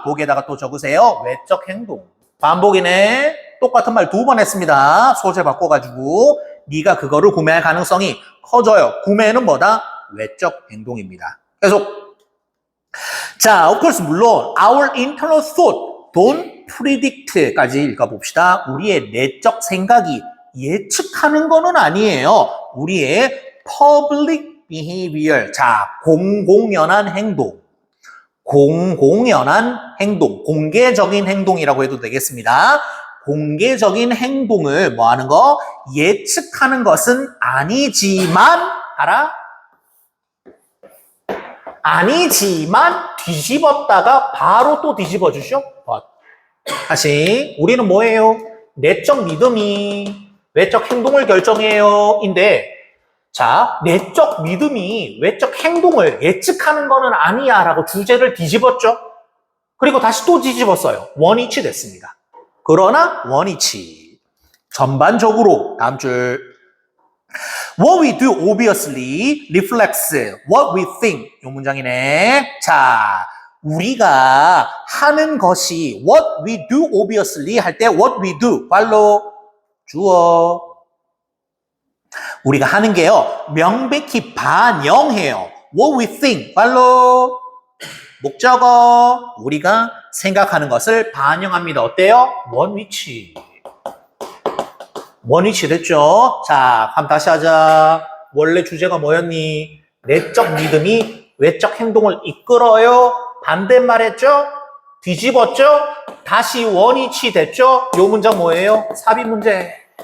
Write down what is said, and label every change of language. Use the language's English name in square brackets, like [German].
[Korean] 거기에다가 또 적으세요. 외적 행동. 반복이네. 똑같은 말 두 번 했습니다. 소재 바꿔가지고 네가 그거를 구매할 가능성이 커져요. 구매는 뭐다? 외적 행동입니다. 계속. 자, of course 물론 [English] our internal thought don't predict [Korean] 까지 읽어봅시다. 우리의 내적 생각이 예측하는 거는 아니에요. 우리의 [English] public behavior. [Korean] 자, 공공연한 행동. 공공연한 행동. 공개적인 행동이라고 해도 되겠습니다. 공개적인 행동을 뭐 하는 거? 예측하는 것은 아니지만 알아? 아니지만 뒤집었다가 바로 또 뒤집어 주죠. 다시 우리는 뭐예요? 내적 믿음이 외적 행동을 결정해요. 인데 자, 내적 믿음이 외적 행동을 예측하는 거는 아니야 라고 주제를 뒤집었죠. 그리고 다시 또 뒤집었어요. 원위치 됐습니다. 그러나 원위치. 전반적으로 다음 줄. [English] What we do obviously reflects what we think. [Korean] 이 문장이네. 자, 우리가 하는 것이 [English] what we do obviously [Korean] 할 때 what we do 발로 주어. 우리가 하는 게요. 명백히 반영해요. [English] what we think [Korean] 발로 목적어. 우리가 생각하는 것을 반영합니다. 어때요? 원위치. 원위치 됐죠? 자, 한번 다시 하자. 원래 주제가 뭐였니? 내적 믿음이 외적 행동을 이끌어요. 반대말 했죠? 뒤집었죠? 다시 원위치 됐죠? 요 문장 뭐예요? 삽입 문제.